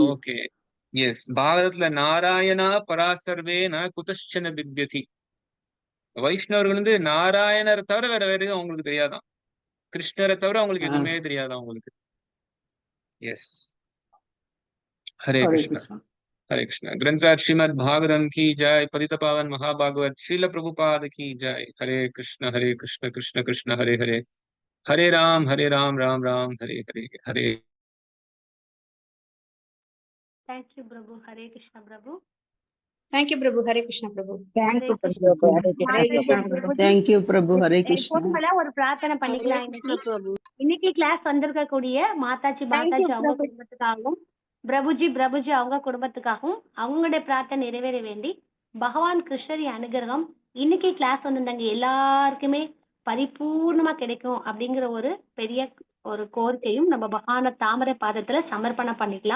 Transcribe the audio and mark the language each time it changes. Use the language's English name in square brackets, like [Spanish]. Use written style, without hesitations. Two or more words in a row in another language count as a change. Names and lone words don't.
[English] Okay, yes, [Sanskrit] பாரதத்துல नारायणा परासर्वेन कुतश्चन बिभ्यति. [Tamil] வைஷ்ணவர்கள் நாராயணரை தவிர வேற எதுவும் அவங்களுக்கு தெரியாதான். கிருஷ்ணரை தவிர அவங்களுக்கு எதுவுமே தெரியாதான் அவங்களுக்கு. எஸ், ஹரே கிருஷ்ணா. [Hindi] हरे कृष्णा। ग्रंथराज श्रीमद् भागवतम की जय। पतित पावन महाभागवत श्रील प्रभुपाद की जय। [Sanskrit] हरे कृष्ण कृष्ण कृष्ण हरे हरे, हरे राम राम राम हरे हरे, हरे। [English] Thank you பிரபு. [Tamil] ஹரே கிருஷ்ணா பிரபு. [English] Thank you பிரபு. ஹரே கிருஷ்ணா பிரபு. Thank you பிரபு. [Tamil] ஹரே கிருஷ்ணா. ஒரு பிரார்த்தனை பண்ணிக்கலாம். இன்னைக்கு கிளாஸ் வந்திருக்கக்கூடிய மாதாஜி அவங்க குடும்பத்துக்காகவும் பிரபுஜி அவங்க குடும்பத்துக்காகவும் அவங்களுடைய பிரார்த்தனை நிறைவேற வேண்டி பகவான் கிருஷ்ணரின் அனுகிரகம் இன்னைக்கு கிளாஸ் வந்திருந்தாங்க எல்லாருக்குமே பரிபூர்ணமா கிடைக்கும் அப்படிங்கிற ஒரு பெரிய ஒரு கோரிக்கையும் நம்ம பகவான தாமரை பாதத்துல சமர்ப்பணம் பண்ணிக்கலாம்.